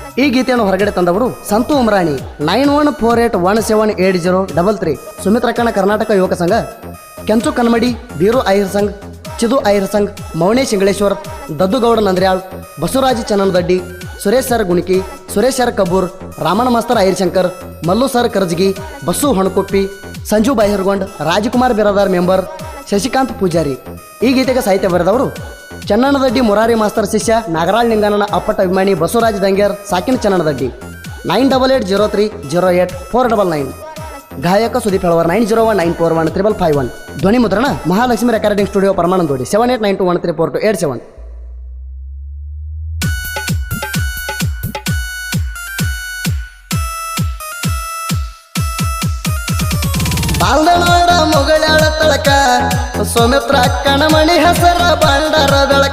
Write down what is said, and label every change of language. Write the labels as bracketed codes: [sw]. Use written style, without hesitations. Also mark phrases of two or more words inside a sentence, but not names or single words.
[kn] ಈ ಗೀತೆಯನ್ನು ಹೊರಗಡೆ ತಂದವರು ಸಂತು ಉಮ್ರಾಣಿ 9148178033 ಸುಮಿತ್ರಕ್ಕಣ ಕರ್ನಾಟಕ ಯುವಕ ಸಂಘ, ಕೆಂಚು ಕನ್ಮಡಿ, ಬೀರು ಆಹಿರ್ ಸಂಘ್, ಚಿದು ಆಹಿರ್ ಸಂಘ್, ಮೌನೇಶ್ ಇಂಗಳೇಶ್ವರ್, ದದ್ದುಗೌಡ ನಂದ್ರ್ಯಾಳ್, ಬಸವರಾಜ್ ಚನ್ನನದಡ್ಡಿ, ಸುರೇಶ್ ಸರ್ ಗುಣಿಕಿ, ಸುರೇಶ್ ಸರ್ ಕಬ್ಬೂರ್, ರಾಮಣ್ಣ ಮಾಸ್ತರ್ ಆಹಿರ್ ಶಂಕರ್, ಮಲ್ಲು ಸರ್ ಕರ್ಜಗಿ, ಬಸ್ಸು ಹೊಣಕೊಪ್ಪಿ, ಸಂಜು ಬಾಹಿರ್ಗೊಂಡ್, ರಾಜಕುಮಾರ್ ಬಿರಾದಾರ್ ಮೆಂಬರ್, ಶಶಿಕಾಂತ್ ಪೂಜಾರಿ. ಈ ಗೀತೆಗೆ ಸಾಹಿತ್ಯ ಬರೆದವರು ಚನ್ನನದಡ್ಡಿ ಮುರಾರಿ ಮಾಸ್ತರ್ ಶಿಷ್ಯ, ನಾಗರಾಳ್ ಲಿಂಗನನ ಅಪ್ಪಟ ಅಭಿಮಾನಿ ಬಸವರಾಜ್ ದಂಗ್ಯಾರ್, ಸಾಕಿನ ಚನ್ನನದಡ್ಡಿ. 9803038499. ಗಾಯಕ ಸುದೀಪ್ ಹೆಳವರ್ 9019415551. ಧ್ವನಿ ಮುದ್ರಣ ಮಹಾಲಕ್ಷ್ಮಿ ರೆಕಾರ್ಡಿಂಗ್ ಸ್ಟುಡಿಯೋ ಪರಮಾನಂದೋಡಿ 7892134287. ಬಾಲ್ದನೋಡ ಮುಗಳಾಳ ತಳಕ ಸೌಮಿತ್ರ ಅಕ್ಕನ ಮಣಿ ಹೆಸರ ಬಂಡಾರ ಬೆಳಕ.